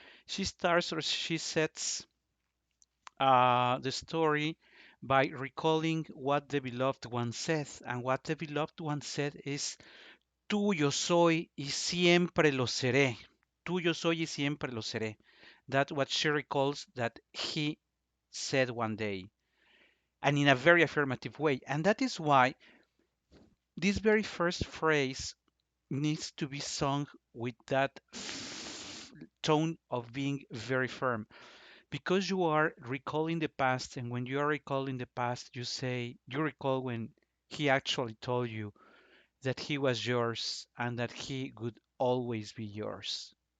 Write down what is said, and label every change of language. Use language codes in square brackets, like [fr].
[en] She starts or she sets the story by recalling what the beloved one said, and what the beloved one said is [es] tuyo soy y siempre lo seré. Tuyo soy y siempre lo seré. [en] That's what she recalls that he said one day, and in a very affirmative way. And that is why this very first phrase needs to be sung with that tone of being very firm, because you are recalling the past, and when you are recalling the past, you recall when he actually told you that he was yours and that he would always be yours.